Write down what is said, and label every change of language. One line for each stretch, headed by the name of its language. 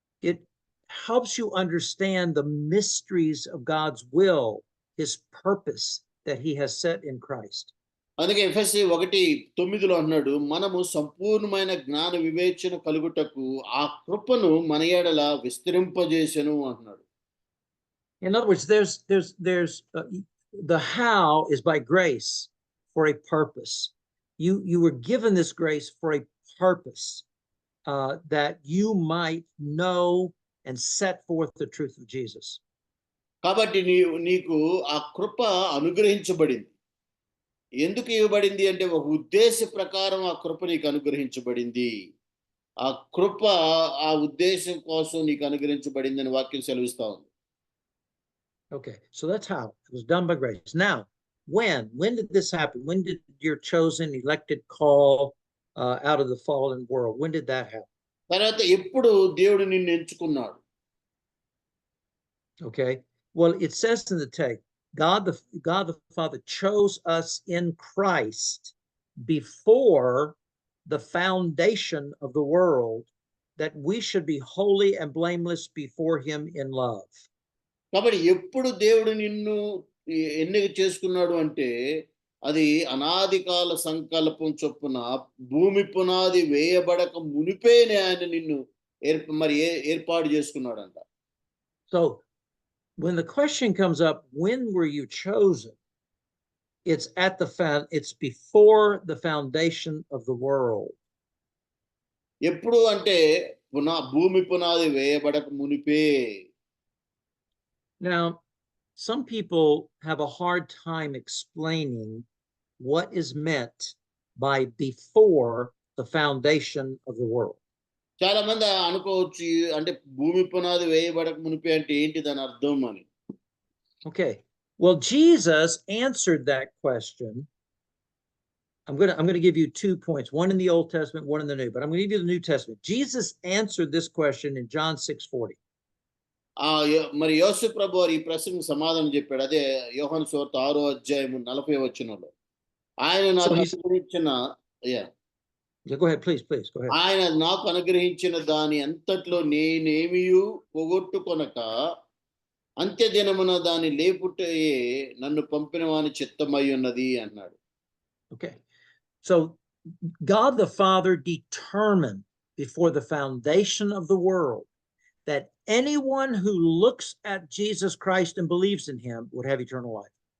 English: It helps you understand the mysteries of God's will, his purpose that he has set in Christ.
Telugu: అందుకే ఎఫెసీ 1:9 అన్నాడు, మనము సంపూర్ణమైన జ్ఞాన వివేచన కలుగుటకు ఆ కృపను మన ఎడల విస్తరింపజేసెను అంటున్నాడు.
English: In other words, there's the how is by grace for a purpose. You were given this grace for a purpose, that you might know and set forth the truth of Jesus.
Telugu: కాబట్టి నీకు ఆ కృప అనుగ్రహించబడింది. ఎందుకు ఇవ్వబడింది అంటే ఒక ఉద్దేశ ప్రకారం ఆ కృప నీకు అనుగ్రహించబడింది. ఆ కృప ఆ ఉద్దేశం కోసం నీకు అనుగ్రహించబడింది అని వాక్యం సెలవిస్తా ఉంది.
English: Okay, so that's how it was done by grace. Now, when did this happen? When did your chosen, elected call out of the fallen world? When did that happen?
Telugu: తర్వాత ఎప్పుడు దేవుడు నిన్ను ఎంచుకున్నాడు?
English: Okay, well, it says in the text, God the Father chose us in Christ before the foundation of the world, that we should be holy and blameless before him in love.
Telugu: కాబట్టి ఎప్పుడు దేవుడు నిన్ను ఎన్నిక చేసుకున్నాడు అంటే అది అనాది కాల సంకల్పం చొప్పున భూమి పునాది వేయబడక మునిపేనే ఆయన నిన్ను ఏర్పాటు చేసుకున్నాడంట.
English: So when the question comes up, when were you chosen? It's before the foundation of the world.
Telugu: ఎప్పుడు అంటే భూమి పునాది వేయబడక మునిపే.
English: Now, some people have a hard time explaining what is meant by before the foundation of the world.
Telugu: చాలా మంది అనుకోవచ్చు అంటే భూమి పునాది వేయబడక మునిపే అంటే ఏంటి దాని అర్థం అని.
English: Okay, well, Jesus answered that question. I'm going to give you 2 points, one in the Old Testament, one in the New, but I'm going to give you the New Testament. Jesus answered this question in John 6:40.
Telugu: మరి యేసు ప్రభువారు ఈ ప్రశ్నకు సమాధానం చెప్పాడు. అదే యోహాను సువార్త 6వ అధ్యాయము 40వ వచనంలో. ఆయన నాకు అనుగ్రహించిన
English: go ahead, please go ahead.
Telugu: ఆయన నాకు అనుగ్రహించిన దాని అంతట్లో నేనేమియు పోగొట్టుకొనక అంత్య దినమున దాని లేపుటయే నన్ను పంపిన వాని చిత్తమై ఉన్నది అన్నాడు.
English: Okay, so God the Father determined before the foundation of the world that anyone who looks at Jesus Christ and believes in him would have eternal life.